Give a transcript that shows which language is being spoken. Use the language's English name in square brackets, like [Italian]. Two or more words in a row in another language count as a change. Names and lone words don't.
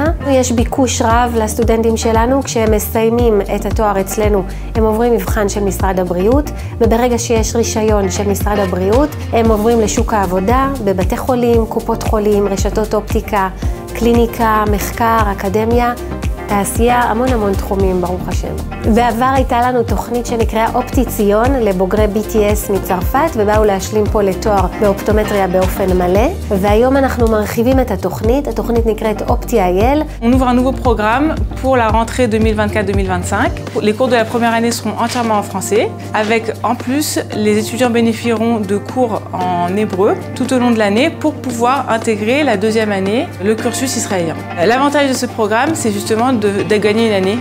[Hebrew] יש ביקוש רב לסטודנטים שלנו. כשהם מסיימים את התואר אצלנו, הם עוברים מבחן של משרד הבריאות, וברגע שיש רישיון של משרד הבריאות, הם עוברים לשוק העבודה, בבתי חולים, קופות חולים, רשתות אופטיקה, קליניקה, מחקר, אקדמיה, תעשייה, המון תחומים, ברוך השם. בעבר הייתה לנו תוכנית שנקראה אופטי ציון לבוגרי BTS מצרפת, ובאו להשלים פה לתואר באופטומטריה באופן מלא, והיום אנחנו מרחיבים את התוכנית. התוכנית נקראת אופטי IL. [French] On ouvre un nouveau programme pour la rentrée 2024-2025. Les cours de la première année seront entièrement en français, avec en plus les étudiants bénéficieront de cours en hébreu tout au long de l'année pour pouvoir intégrer la deuxième année, le cursus israélien. L'avantage de ce programme, c'est justement de gagner une année.